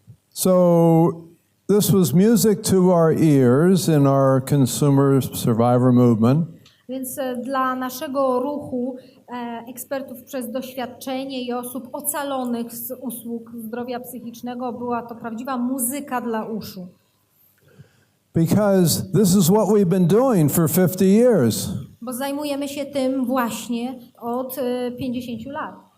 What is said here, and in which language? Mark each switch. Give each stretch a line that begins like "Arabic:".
English: So this was music to our ears in our consumer survivor movement.
Polish: Więc dla naszego ruchu ekspertów przez doświadczenie i osób ocalonych z usług zdrowia psychicznego była to prawdziwa muzyka dla uszu.
English: Because this is what we've been doing for 50 years.
Polish: Bo zajmujemy się tym właśnie od 50 lat.